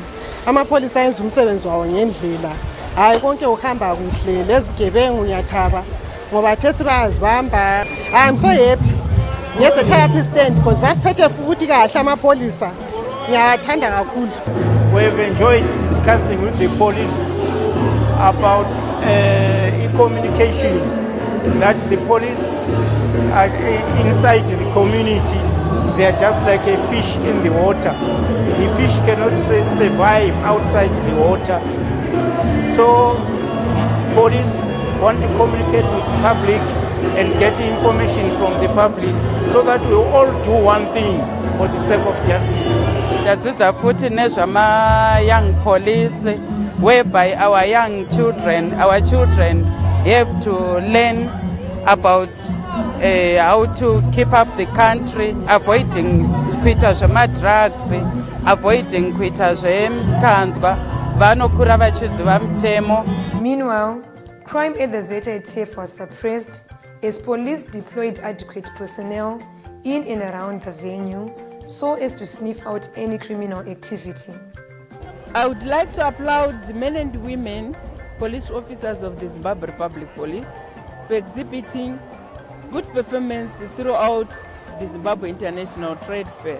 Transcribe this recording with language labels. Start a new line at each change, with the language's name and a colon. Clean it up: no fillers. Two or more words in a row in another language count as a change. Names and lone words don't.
North Ndebele: Amapholisa enza umsebenzi wawo ngendlela. Hayi konke uhamba kuhle, lezigebengu ngiyathaba ngoba thesi bayazibamba.
English: I'm so happy
North Ndebele: nge-ZRP
English: stand because
North Ndebele: basiphethe futhi kahle amapholisa. Ngiyawathanda kakhulu.
English: We've enjoyed discussing with the police about e-communication, that the police are inside the community. They are just like a fish in the water. The fish cannot survive outside the water. So police want to communicate with the public and get information from the public so that we all do one thing for the sake of justice.
Shona: Tadzidza futhi nezvama
English: young police, whereby our young children, our children have to learn about how to keep up the country, avoiding
Shona: kuita zvema-drugs,
English: avoiding
Shona: kuita zvemisikanzwa, vanokura vachiziva mutemo.
English: Meanwhile, crime at the ZITF was suppressed as police deployed adequate personnel in and around the venue so as to sniff out any criminal activity. I would like to applaud the men and women police officers of the Zimbabwe Republic Police for exhibiting good performance throughout the Zimbabwe International Trade Fair.